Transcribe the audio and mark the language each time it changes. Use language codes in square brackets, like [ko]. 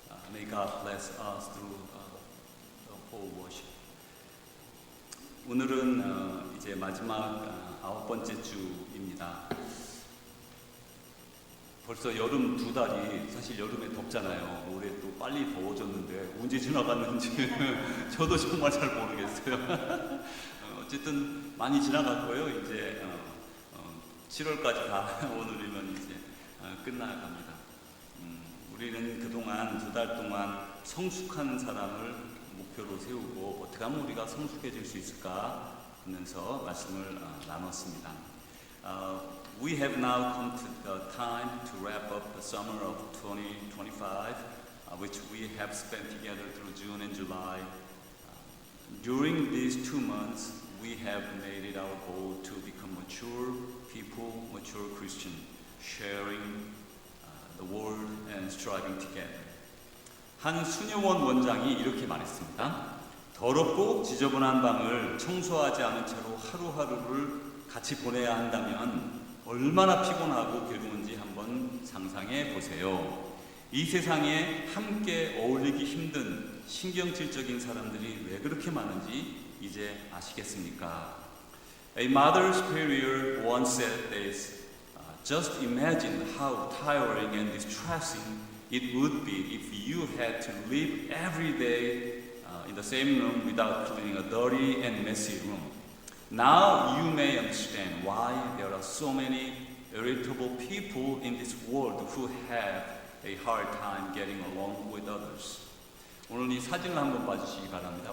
[en] May God bless us through the whole worship. [ko] 오늘은 이제 마지막 9번째 주입니다. 벌써 여름 2달이 사실 여름에 덥잖아요. 올해 또 빨리 더워졌는데 언제 지나갔는지 저도 정말 잘 모르겠어요. 어쨌든 많이 지나갔고요. 이제 7월까지 다 오늘이면 이제 끝나갑니다. 우리는 그동안 2달 동안 성숙한 사람을 목표로 세우고 어떻게 하면 우리가 성숙해질 수 있을까 하면서 말씀을 나눴습니다. [en] We have now come to the time to wrap up the summer of 2025, which we have spent together through June and July. During these 2 months, we have made it our goal to become mature people, mature Christian, sharing the word and striving together. [ko] 한 수녀원 원장이 이렇게 말했습니다. 더럽고 지저분한 방을 청소하지 않은 채로 하루하루를 같이 보내야 한다면 얼마나 피곤하고 괴로운지 한번 상상해 보세요. 이 세상에 함께 어울리기 힘든 신경질적인 사람들이 왜 그렇게 많은지 이제 아시겠습니까? [en] A mother superior once said this, just imagine how tiring and distressing it would be if you had to live every day in the same room without cleaning a dirty and messy room. Now you may understand why there are so many irritable people in this world who have a hard time getting along with others. [ko] 오늘 이 사진을 한번 봐주시기 바랍니다.